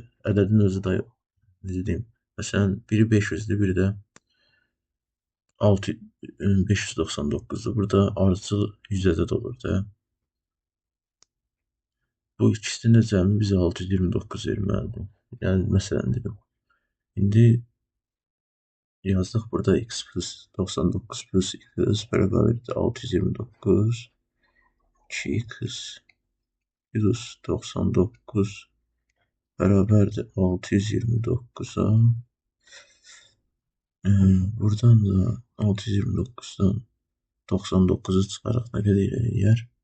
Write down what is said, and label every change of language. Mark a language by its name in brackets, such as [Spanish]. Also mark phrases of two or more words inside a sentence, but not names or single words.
[Azerbaijani] Ədədin özü də necə deyim, məsələn biri 500'dür, biri də 599'dur. Burada ardıcıl 100 ədəd olur da. Bu ikisinin də cəmi bizə 629 verməlidir. Yəni məsələn dedim. İndi yazdık burada x plus 99 plus x beraberlikte 629 2x plus 99 beraberdir 629'a. Buradan da 629'dan 99'u çıkaraq nə qədər eləyər?